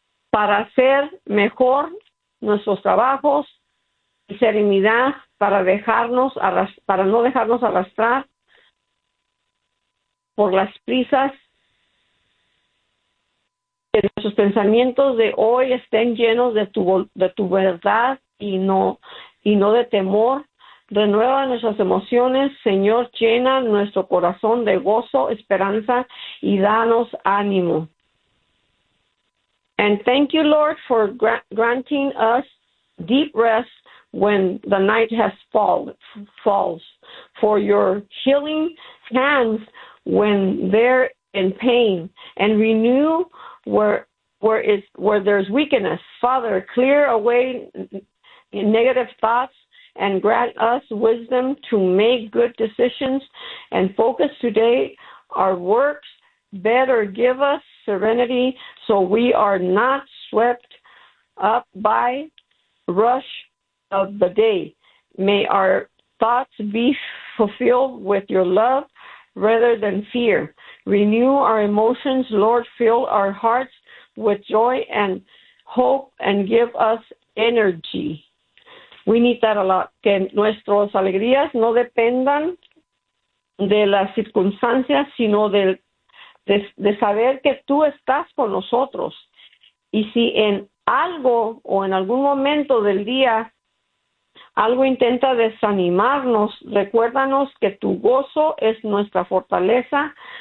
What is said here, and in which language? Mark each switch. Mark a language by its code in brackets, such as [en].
[es] para hacer mejor nuestros trabajos, serenidad, para dejarnos para no dejarnos arrastrar por las prisas, que nuestros pensamientos de hoy estén llenos de tu verdad y no de temor. Renueva nuestras emociones, Señor, llena nuestro corazón de gozo, esperanza y danos ánimo. [en] And thank you, Lord, for granting us deep rest when the night has falls, for your healing hands when they're in pain, and renew where there's weakness. Father, clear away negative thoughts and grant us wisdom to make good decisions and focus today our works better. Give us serenity so we are not swept up by rush of the day. May our thoughts be fulfilled with your love rather than fear. Renew our emotions, Lord, fill our hearts with joy and hope and give us energy. We need that a lot. [es] Que nuestras alegrías no dependan de las circunstancias, sino de saber que tú estás con nosotros. Y si en algo o en algún momento del día algo intenta desanimarnos, recuérdanos que tu gozo es nuestra fortaleza.